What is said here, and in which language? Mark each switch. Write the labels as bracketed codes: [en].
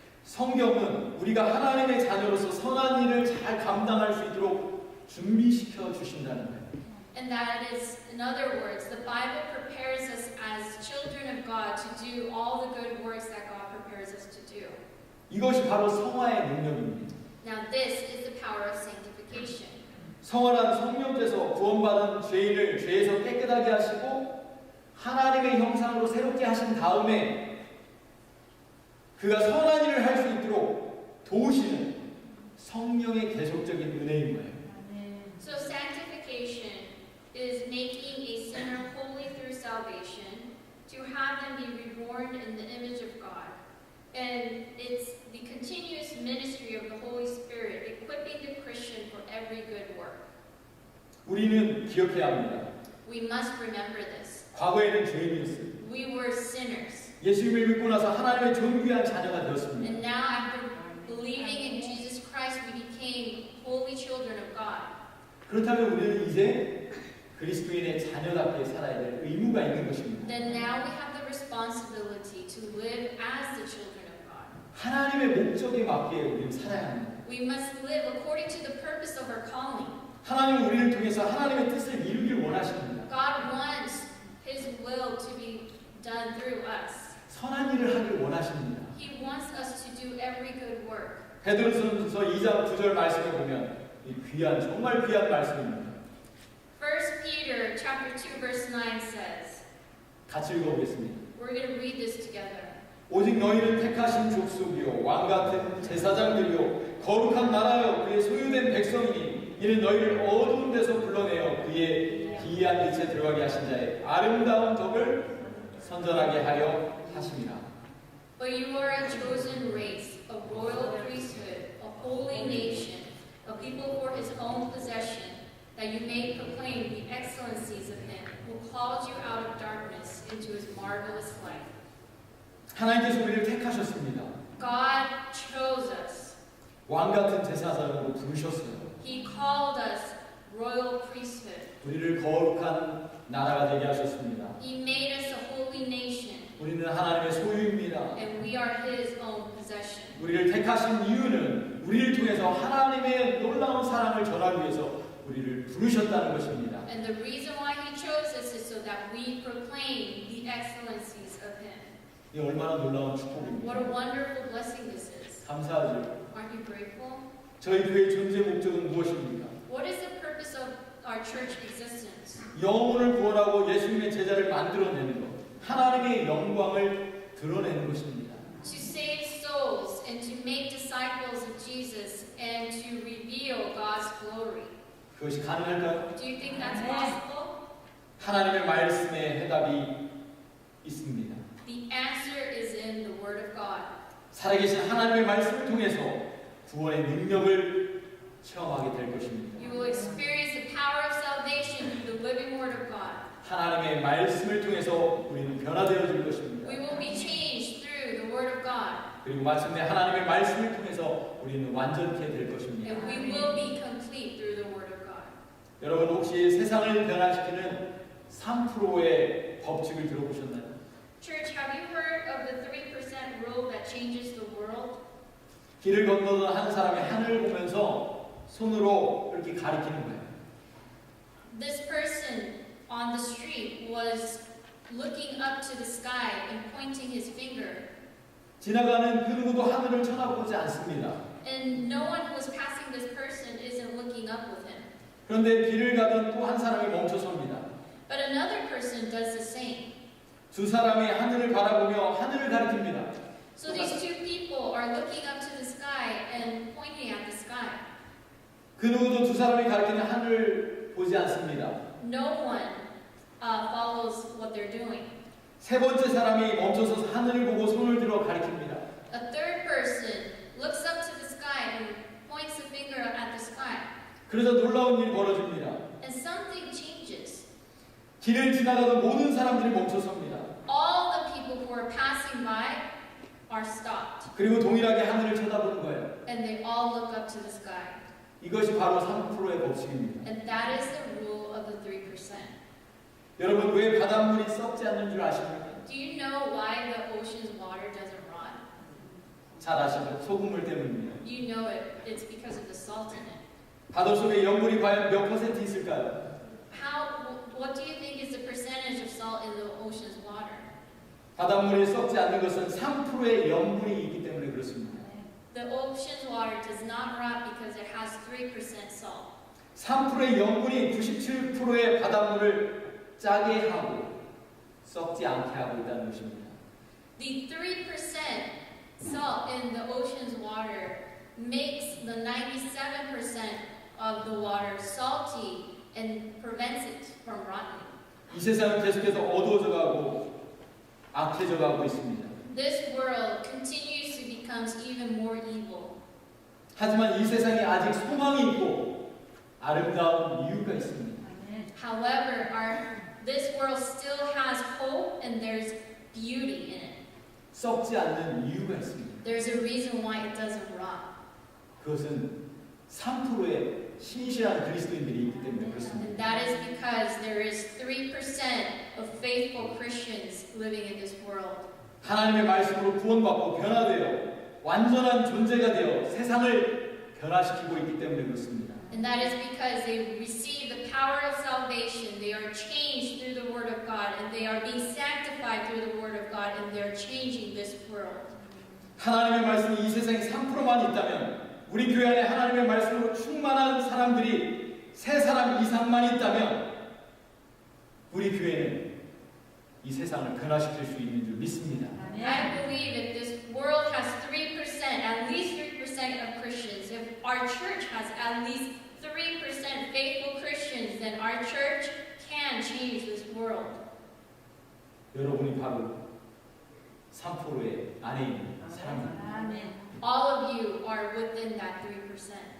[ko] 성경은 우리가 하나님의 자녀로서 선한 일을 잘 감당할 수 있도록 준비시켜 주신다는 거예요. [en] And that is, in other words, the Bible prepares us as children of God to do all the good works that God prepares us to do. [ko] 이것이 바로 성화의 능력입니다. [en] Now, this is the power of sanctification. [ko] 성화란 성령께서 구원받은 죄인을 죄에서 깨끗하게 하시고 하나님의 형상으로 새롭게 하신 다음에 그가 선한 일을 할 수 있도록 도우시는 성령의 계속적인 은혜인 거예요. [en] So sanctification is making a sinner holy through salvation, to have them be reborn in the image of God. And it's the continuous ministry of the Holy Spirit, equipping the Christian for every good work. [ko] 우리는 기억해야 합니다. [en] We must remember this. [ko] 과거에는 죄인이었어요. [en] We were sinners. [ko] 예수님을 믿고 나서 하나님의 존귀한 자녀가 되었습니다. [en] And now, after believing in Jesus Christ, we became holy children of God. [ko] 그렇다면 우리는 이제 그리스도인의 자녀답게 살아야 될 의무가 있는 것입니다. [en] Then now we have the responsibility to live as the children of God. [ko] 하나님의 목적에 맞게 우리는 살아야 합니다. [en] We must live according to the purpose of our calling. [ko] 하나님은 우리를 통해서 하나님의 뜻을 이루길 원하십니다. [en] God wants His will to be done through us. [ko] 선한 일을 하길 원하십니다. [en] He wants us to do every good work. [ko] 베드로전서 2장 9절 말씀에 보면 이 귀한 정말 귀한 말씀입니다. [en] 1 Peter chapter 2 verse 9 says, [ko] 같이 읽어보겠습니다. [en] we're going to read this together. [ko] 오직 너희는 택하신 족속이요 왕 같은 제사장들이요 거룩한 나라요 그의 소유된 백성이니 이는 너희를 어두운 데서 불러내어 그의 기이한 빛에 들어가게 하신 자의 아름다운 덕을 선전하게 하려 하심이라. [en] But you are a chosen race, a royal priesthood, a holy nation, a people for His own possession, that you may proclaim the excellencies of Him who called you out of darkness into His marvelous light. [ko] 하나님께서 우리를 택하셨습니다. [en] God chose us. [ko] 왕 같은 제사장으로 부르셨어요. [en] He called us royal priesthood. [ko] 우리를 거룩한 나라가 되게 하셨습니다. [en] He made us a holy nation, [ko] 우리는 하나님의 소유입니다. [en] and we are His own possession. [ko] 우리를 택하신 이유는 우리를 통해서 하나님의 놀라운 사랑을 전하기 위해서 우리를 부르셨다는 것입니다. [en] And the reason why He chose us is so that we proclaim the excellencies of Him. [ko] 이 얼마나 놀라운 [en] What [ko] 축복입니다. [en] a wonderful blessing this is. [ko] 감사하죠. [en] Aren't you grateful? [ko] 저희 교회의 존재 목적은 무엇입니까? [en] What is the purpose of our church existence? [ko] 영혼을 구원하고 예수님의 제자를 만들어내는 것, 하나님의 영광을 드러내는 것입니다. [en] To save souls and to make disciples of Jesus and to reveal God's glory. [ko] 그것이 가능할까요? [en] Do you think that's possible? [ko] 하나님의 말씀에 해답이 있습니다. [en] The answer is in the Word of God. [ko] 살아계신 하나님의 말씀을 통해서 구원의 능력을 체험하게 될 것입니다. [en] You will experience the power of salvation through the living Word of God. [ko] 하나님의 말씀을 통해서 우리는 변화되어질 것입니다. [en] We will be changed through the Word of God. [ko] 그리고 마침내 하나님의 말씀을 통해서 우리는 완전케 될 것입니다. [en] And we will be complete through the Word of God. [ko] 여러분 혹시 세상을 변화시키는 3%의 법칙을 들어보셨나요? [en] Church, have you heard of the 3% rule that changes the world? [ko] 길을 건너던 한 사람이 하늘을 보면서 손으로 이렇게 가리키는 거예요. [en] This person on the street was looking up to the sky and pointing his finger. [ko] 지나가는 그 누구도 하늘을 쳐다보지 않습니다. [en] And no one who was passing this person isn't looking up with him. [ko] 그런데 길을 가던 또 한 사람이 멈춰섭니다. [en] But another person does the same. [ko] 두 사람이 하늘을 바라보며 하늘을 가리킵니다. [en] So these two people are looking up to the sky and pointing at the sky. [ko] 그 누구도 두 사람이 가리키는 하늘을 보지 않습니다. [en] No one follows what they're doing. [ko] 세 번째 사람이 멈춰서 하늘을 보고 손을 들어 가리킵니다. [en] A third person looks up to the sky and points the finger at the sky. [ko] 그래서 놀라운 일이 벌어집니다. [en] And something changes. [ko] 길을 지나가던 모든 사람들이 멈춰섭니다. [en] All the people who are passing by are stopped. [ko] 그리고 동일하게 하늘을 쳐다보는 거예요. [en] And they all look up to the sky. [ko] 이것이 바로 3%의 법칙입니다. [en] And that is the rule of the 3%. [ko] 여러분 왜 바닷물이 썩지 않는 줄 아십니까? [en] Do you know why the ocean's water doesn't rot? [ko] 잘 아시죠? 소금물 때문입니다. [en] You know it. It's because of the salt in it. [ko] 바다 속에 염분이 과연 몇 퍼센트 있을까요? [en] What do you think is the percentage of salt in the ocean's water? [ko] 바닷물이 썩지 않는 것은 3%의 염분이 있기 때문에 그렇습니다. [en] The ocean's water does not rot because it has 3% salt. [ko] 3%의 염분이 97%의 바닷물을 짜게 하고 썩지 않게 하고 있다는 것입니다. [en] The 3% salt in the ocean's water makes the 97% of the water salty and prevents it from rotting. [ko] 이 세상은 계속해서 어두워져 가고 악해져 가고 있습니다. [en] This world continues to become even more evil. [ko] 하지만 이 세상에 아직 소망이 있고 아름다운 이유가 있습니다. [en] However, this world still has hope and there's beauty in it. [ko] 썩지 않는 이유가 있습니다. [en] There's a reason why it doesn't rot. [ko] 그것은 3%의 신실한 그리스도인들이 있기 때문에 그렇습니다. [en] And that is because there is 3% of faithful Christians living in this world. [ko] 하나님의 말씀으로 구원받고 변화되어 완전한 존재가 되어 세상을 변화시키고 있기 때문에 그렇습니다. [en] And that is because they receive the power of salvation. They are changed through the Word of God, and they are being sanctified through the Word of God, and they're changing this world. [ko] 하나님의 말씀이 이 세상에 3%만 있다면 우리 교회 안에 하나님의 말씀으로 충만한 사람들이 3사람 이상만 있다면 우리 교회는 이 세상을 변화시킬 수 있는 줄 믿습니다. [en] I believe if this world has 3%, at least 3% of Christians, if our church has at least 3% faithful Christians, then our church can change this world. [ko] 여러분이 바로 3%의 안에 있는 사람입니다. [en] All of you are within that 3%.